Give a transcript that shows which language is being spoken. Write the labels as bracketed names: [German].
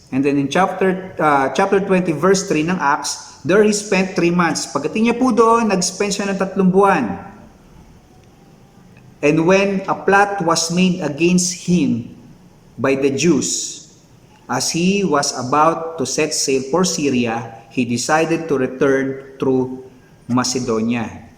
[English] And then in chapter 20 verse 3 ng Acts, there he spent 3 months. [Filipino] Pagdating niya po doon, nag-spend siya ng 3 buwan. [English] And when a plot was made against him by the Jews, as he was about to set sail for Syria, he decided to return through Macedonia.